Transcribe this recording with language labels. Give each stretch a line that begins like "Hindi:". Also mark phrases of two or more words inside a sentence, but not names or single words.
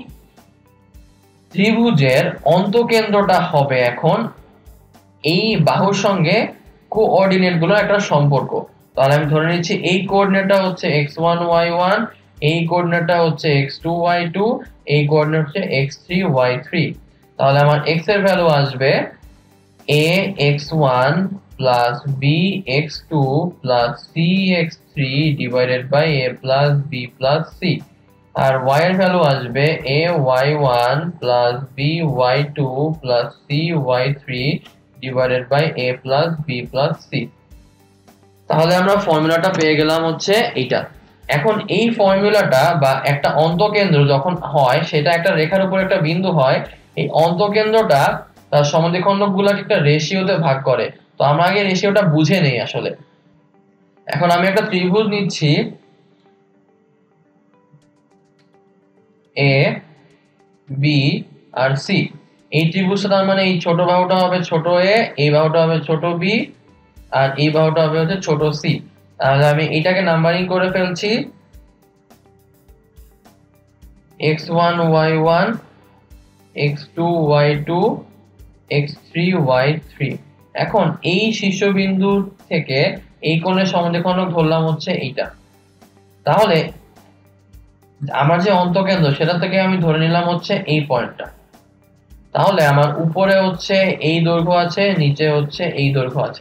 Bangla: তাহলে এই ত্রিভুজের অন্তকেন্দ্রটা হবে এখন এই বাহুর সঙ্গে কোঅর্ডিনেট গুলোর একটা সম্পর্ক। তাহলে আমি ধরে নিচ্ছি এই কোঅর্ডিনেটটা হচ্ছে x1 y1, এই কোঅর্ডিনেটটা হচ্ছে x2 y2, এই কোঅর্ডিনেট হচ্ছে x3 y3। তাহলে আমার x এর ভ্যালু আসবে
English: a x1 plus b x2 plus c x3 divided by a plus b plus c,
Bangla: আর y এর ভ্যালু আসবে
English: a y1 plus b y2 plus c y3 divided by a plus b plus c।
Bangla: তাহলে আমরা ফর্মুলাটা পেয়ে গেলাম হচ্ছে এইটা। এখন এই ফর্মুলাটা বা একটা অন্তকেন্দ্র যখন হয় সেটা একটা রেখার উপর একটা বিন্দু হয়, এই অন্তকেন্দ্রটা তার সমদ্বিখণ্ডকগুলোকে একটা রেশিওতে ভাগ করে। তো আমরা আগে রেশিওটা বুঝে নেই আসলে। এখন আমি একটা ত্রিভুজ নিচ্ছি এ বি আর সি। এই ত্রিভুজটা তার মানে এই ছোট বাহুটা হবে ছোট এ, এই বাহুটা হবে ছোট বি, আর এই বাহুটা হবে হচ্ছে ছোট সি। তাহলে আমি এটাকে নাম্বারিং করে ফেলছি x1 y1, x2 y2, x3 y3। এখন এই শীর্ষবিন্দু থেকে এই কোণের সমদ্বিখণ্ডক ধরলাম হচ্ছে এইটা। তাহলে আমার যে অন্তকেন্দ্র সেটা থেকে আমি ধরে নিলাম হচ্ছে এই পয়েন্টটা। তাহলে আমার উপরে হচ্ছে এই দৈর্ঘ্য আছে, নিচে হচ্ছে এই দৈর্ঘ্য আছে।